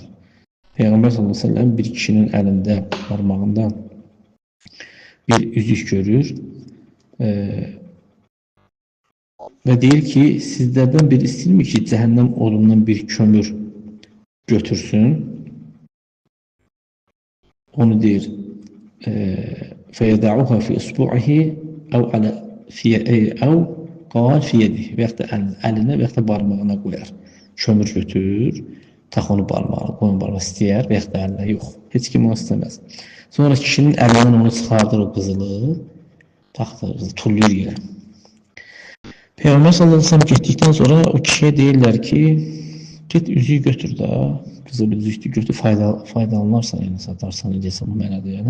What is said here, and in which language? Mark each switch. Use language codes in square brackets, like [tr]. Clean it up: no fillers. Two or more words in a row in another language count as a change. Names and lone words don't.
[az] Peyğəmbər [ar] صلى الله عليه وسلم [az] bir kişinin əlində, barmağında bir üzük görür və deyir ki, sizlərdən biri istəyirmi ki, cəhənnəm odundan bir kömür götürsün? Onu deyir, [ar] فَيَدَعُهَا فِي إِصْبُعِهِ أَوْ قَالْ فِي يَدِهِ [az] və yaxud da əlinə və yaxud da barmağına qoyar. Kömür götür, tax onu barmağına, qoyun barmağı istəyər və yaxud da əlinə, yox, heç kim onu istəməz. Sonra kişinin əlindən onu çıxardır o qızılı, taxtır, tulluyur yerə. Peyğəmbər [ar] صلى الله عليه وسلم [az] getdikdən sonra o kişiyə deyirlər ki, get üzüyü götür da, qızıl üzüyü götür, faydalanarsan, yəni satarsan, edəsən bu mənada yəni.